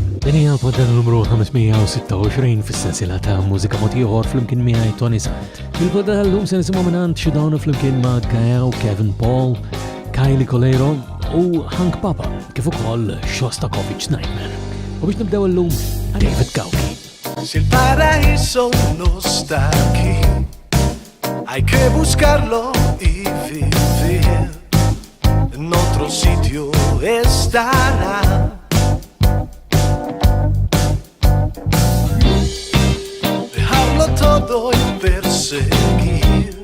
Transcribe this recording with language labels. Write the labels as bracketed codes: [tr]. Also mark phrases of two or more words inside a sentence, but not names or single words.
[mt] Dinija l-podda numru 526 fis-sensiela ta' mużika mod ieħor flimkien miegħi Toni Sant. Il-podda tal-lum se nisimgħu minn xi dawn flimkien ma' Gaia u Kevin Paul, Kylie Colero u Hank Papa, kif ukoll Shostakovich Nightmare. U biex nibdew illum David Cowkey. [es] Si el paraíso no está aquí, hay que buscarlo y vivir. En otro sitio estará. Dejarlo todo y perseguir.